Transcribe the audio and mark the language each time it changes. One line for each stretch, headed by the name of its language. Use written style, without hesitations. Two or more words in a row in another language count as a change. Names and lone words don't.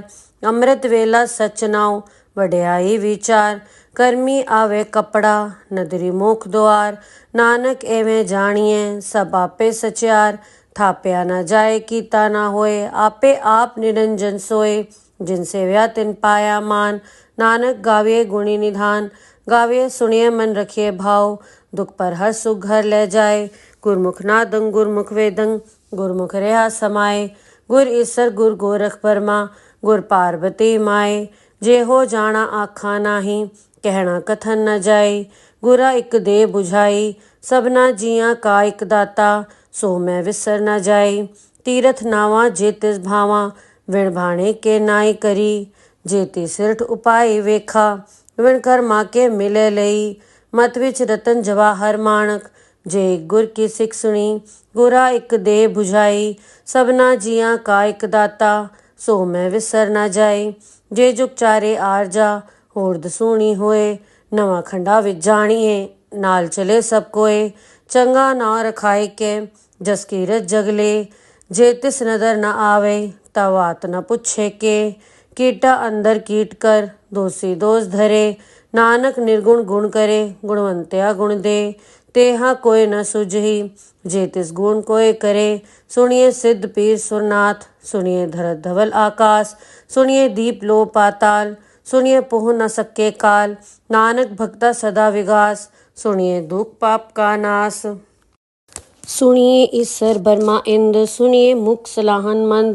Punjabi: ਅੰਮ੍ਰਿਤ ਵੇਲਾ ਸਚ ਨਾਉ, ਵਡਿਆਈ ਵਿਚਾਰ। ਕਰਮੀ ਆਵੇ ਕਪੜਾ, ਨਦਰੀ ਮੁਖ ਦੁਆਰ। ਨਾਨਕ ਏਵੇਂ ਜਾਨੀਏ, ਸਬ ਆਪੇ ਸਚਿਆਰ। ਥਾਪਿਆ ਨਾ ਜਾਏ ਕੀਤਾ ਨਾ ਹੋਏ, ਆਪੇ ਆਪ ਨਿਰੰਜਨ ਸੋਏ। ਜਿਨ ਸੇਵਿਆ ਤਿਨ ਪਾਇਆ ਮਾਨ। ਨਾਨਕ ਗਾਵੀਏ ਗੁਣੀ ਨਿਧਾਨ, ਗਾਵੀਏ ਸੁਨੀਏ ਮਨ ਰਖੀਏ ਭਾਵ। ਦੁਖ ਪਰ ਹਰ ਸੁਖ ਘਰ ਲੇ ਜਾਏ, ਗੁਰਮੁਖ ਨਾਦੰ ਗੁਰਮੁਖ ਵੇਦੰ, ਗੁਰਮੁਖ ਰਹਾ ਸਮਾਏ। ਗੁਰ ਈਸਰ ਗੁਰ ਗੋਰਖ ਬਰਮਾ, ਗੁਰ ਪਾਰਵਤੀ ਮਾਏ। ਜੇ ਹੋ ਜਾਨਾ ਆਖਾ ਨਾਹੀ, ਕਹਨਾ ਕਥਨ ਨ ਜਾਏ। ਗੁਰਾ ਇਕ ਦੇ ਬੁਝਾਈ, ਸਬਨਾ ਜੀਆ ਕਾ ਇਕ ਦਾਤਾ। ਸੋ ਮੈਂ ਵਿਸਰ ਨ ਜਾਏ, ਤੀਰਥ ਨਾਵਾ ਜੇ ਤਿਸ ਭਾਵਾ। ਵਿਣ ਭਾਣੇ ਕੇ ਨਾਈ ਕਰੀ, ਜੇ ਤੀ ਸਿਰਠ ਉਪਾਇ ਵੇਖਾ। ਵਿਣ ਕਰਮਾ ਕੇ ਮਿਲੇ ਲਈ, ਮਤ ਵਿਚ ਰਤਨ ਜਵਾਹਰ ਮਾਣਕ। ਜੇ ਗੁਰ ਕੀ ਸਿਖ ਸੁਨੀ, ਗੁਰਾ ਇਕ ਦੇ ਬੁਝਾਈ। ਸਬਨਾ ਜੀਆ ਕਾ ਇਕ ਦਾਤਾ, ਸੋ ਮੈਂ ਵਿਸਰ ਨ ਜਾਏ। ਜੇ ਜੁਗ ਚਾਰੇ ਆਰਜਾ, ਹੋਰ ਦਸੂਣੀ ਹੋਏ। ਨਵਾ ਖੰਡਾ ਵਿਚ ਜਾਣੀਏ, ਨਾਲ ਚਲੇ ਸਬ ਕੋਏ। ਚੰਗਾ ਨਾਵ ਰਖਾਏ ਕੇ, ਜਸ ਕੀਰਤ ਜਗਲੇ। ਜੇ ਤਿਸ ਨਦਰ ਨ ਆਵੇ, ਤਬ ਬਾਤ ਨ ਪੁਛੇ ਕੇ। ਕੀਟਾ ਅੰਦਰ ਕੀਟ ਕਰ, ਦੋਸ਼ੀ ਦੋਸ਼ ਧਰੇ। ਨਾਨਕ ਨਿਰਗੁਣ ਗੁਣ ਕਰੇ, ਗੁਣਵੰਤਿਆ ਗੁਣ ਦੇ। ਤੇਹਾ ਕੋਇ ਨ ਸੁਝਹੀ, ਜੇ ਤਿਸ ਗੁਣ ਕੋਇ ਕਰੇ। ਸੁਨੀਏ ਸਿੱਧ ਪੀਰ ਸੁਰਨਾਥ, ਸੁਨੀਏ ਧਰਤ ਧਵਲ ਆਕਾਸ਼। ਸੁਨੀਏ ਦੀਪ ਲੋ ਪਾਤਾਲ, ਸੁਨੀਏ ਪੋਹ ਨ ਸਕੇ ਕਾਲ। ਨਾਨਕ ਭਗਤਾ ਸਦਾ ਵਿਗਾਸ, ਸੁਨੀਏ ਦੁਖ ਪਾਪ ਕਾ ਨਾਸ਼। ਸੁਨੀਏ ਈਸਰ ਬਰਮਾ ਇੰਦ, ਸੁਨੀਏ ਮੁਖ ਸਲਾਹਨ ਮੰਦ।